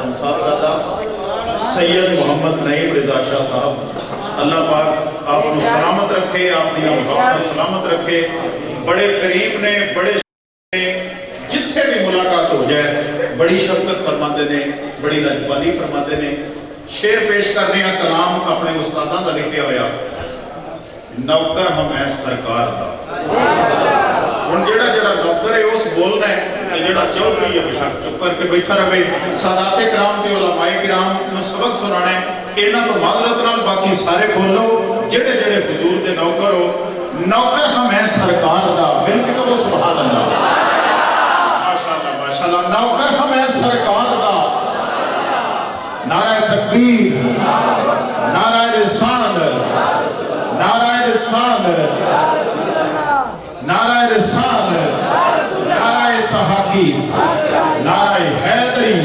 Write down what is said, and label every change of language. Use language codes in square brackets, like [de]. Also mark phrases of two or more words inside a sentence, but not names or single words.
[ur] صاحبزادہ سید محمد نعیم رضا شاہ صاحب اللہ پاک آپ کو سلامت رکھے، [pa] آپ دی محبت سلامت رکھے. بڑے قریب نے، بڑے نے، جتھے بھی ملاقات ہو جائے بڑی شفقت فرماتے نے، بڑی لجبالی فرماتے نے. شعر پیش کر رہے ہیں، کلام اپنے استاداں دا لکھیا ہویا، نوکر ہم ہے سرکار دا. ہن جڑا نوکر ہے اس بولنا ہے، جڑا چودھری ہے بشک چپ کر کے بیٹھا رہے. سادات کرام تے علماء کرام نو سبق سنانا ہے، انہاں تو معذرت نال باقی سارے بولو جڑے جڑے حضور دے نوکر ہو. نوکر ہم ہے سرکار دا، مل کے کہو سبحان اللہ. ماشاءاللہ ماشاءاللہ. نوکر ہم ہے سرکار دا. [ur] نعرہ تکبیر، نعرہ رسالت، نعرہ رسالت، نعرہ رسالت، نعرہ تحقیق، نعرہ حیدری.